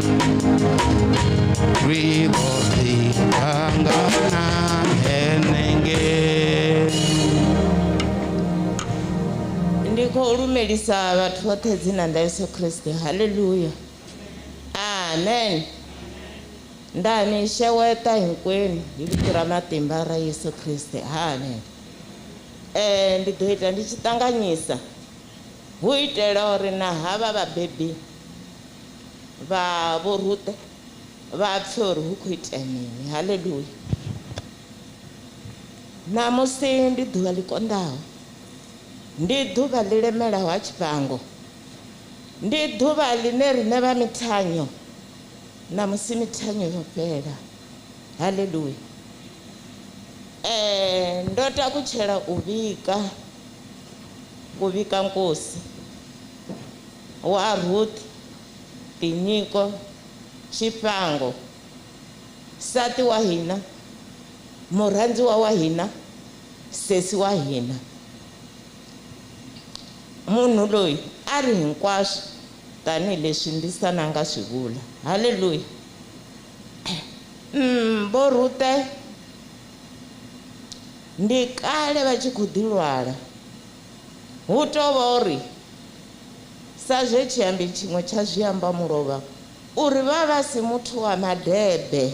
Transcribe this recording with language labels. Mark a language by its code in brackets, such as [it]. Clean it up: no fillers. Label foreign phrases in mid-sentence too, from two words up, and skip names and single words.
[ve] Ri ḓo ḓi ṱangana henengei. Ndi khou lumelisa vhathu vhoṱhe dzina ḽa Yesu Kristo. [ts] Haleluya, amen. Nda mi xeweta hinkwenu hi vito ra matimba ra Yesu Kristo, amen. [ve] Ndi ḓo ita ndi tshi ṱanganyisa hu itela uri na havha vhabebi vha Vho Rute vha pfhe uri hu khou itea mini. Haleluya. Namusi ndi ḓuvha ḽi konḓaho, ndi ḓuvha ḽi lemelaho ha Tshifhango, ndi ḓuvha ḽine riṋe vha mithanyo namusi mithanyo yo fhela. Haleluya. [ts] Ndo takutshela u vhika nkosi wa Ruth Tinyiko Tshifhango, nsati wa hina, murhandziwa wa hina, sesi wa hina. Munhu loyi a ri hinkwaswo tanihileswi ndi sananga swi vula. Haleluya. [ve] Vho Rute ndi kale vha tshi khou ḓi lwala, hu tou vha uri sa zwe tshiambi tshiṅwe tsha zwiamba mulovha uri vha si muthu wa madebe.